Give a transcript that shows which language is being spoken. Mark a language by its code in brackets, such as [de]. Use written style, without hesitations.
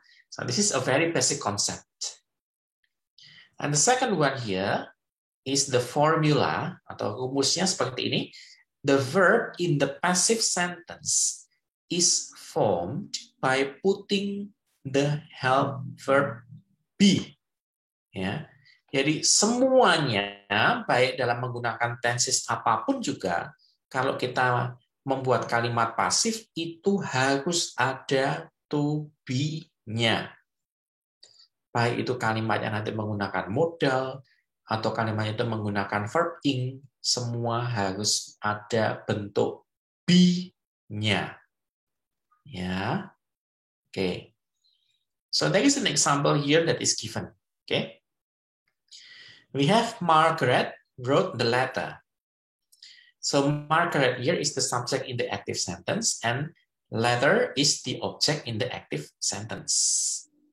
[en] So this is a very basic concept. And the second one here is the formula [id] atau rumusnya seperti ini. [en] The verb in the passive sentence is formed by putting the help verb be. [id] Jadi semuanya, baik dalam menggunakan tenses apapun juga, kalau kita membuat kalimat pasif, itu harus ada to be-nya. Baik itu kalimatnya nanti menggunakan modal, atau kalimatnya itu menggunakan verb ing, semua harus ada bentuk be-nya. [en] Okay. So there is an example here that is given. Okay. We have Margaret wrote the letter. So Margaret here is the subject in the active sentence and letter is the object in the active sentence.